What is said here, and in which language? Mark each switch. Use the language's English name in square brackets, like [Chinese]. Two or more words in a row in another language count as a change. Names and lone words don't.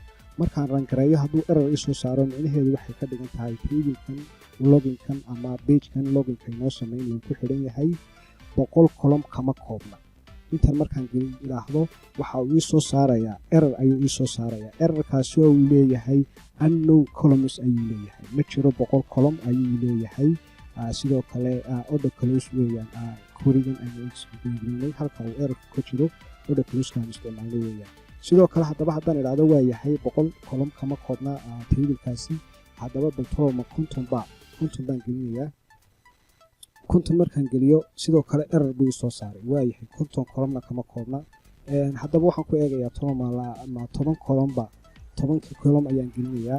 [Somali] markaan rangareeyo hadduu error isoo saaro micnaheedu waxay ka dhigan tahay taybilkan loginkan ama pagekan loginka inoo samaynayo ku xidhan yahay 100 column kama koobna. intan markaan idhaahdo waxa uu ii soo saarayaa error ayuu ii soo saarayaa. errorkaasi oo uu leeyahay [English] unknown columns [Somali] ayuu leeyahay, ma jiro 100 column ayuu leeyahay. sidoo kale [English] order close [Somali] weeyaan querygan aynu isticmaalnay halka uu error ka jiro [English] order close [Somali] kan isticmaalnay weeyaan. sidoo kale haddaba haddaan idhaahdo waa yahay 100 column kama koobna taybilkaasi, haddaba baltoma konton baan gelinayaa. konton markaan geliyo sidoo kale error buu soo saaray, waa yahay 50 column kama koobna. haddaba waxaan ku eegayaa 10 column 10 column ayaan gelinayaa.